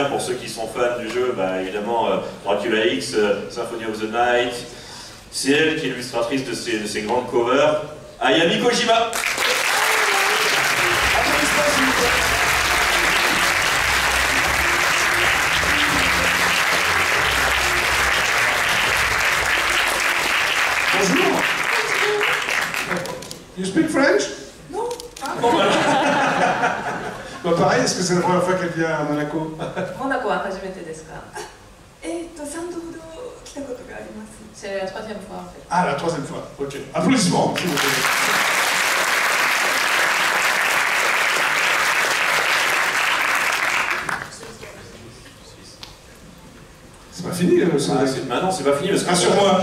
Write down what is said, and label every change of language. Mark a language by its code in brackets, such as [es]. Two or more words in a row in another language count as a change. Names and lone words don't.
[fr] Pour ceux qui sont fans du jeu, bah, évidemment Dracula X, Symphony of the Night, c'est elle qui est illustratrice de ces grandes covers. Ayami Kojima. Bonjour. [en] You speak French? [fr] Non. Bon, voilà. Bah, pareil, est-ce que c'est la première fois qu'elle vient à Monaco? [ja] モナコは初めてですか？ 3度ほど来たことがあります。 [fr] C'est la troisième fois en fait. Ah, la troisième fois. Ok. Applaudissements, s'il vous plaît. C'est pas fini, ce Maintenant, c'est pas fini parce que Rassure-moi.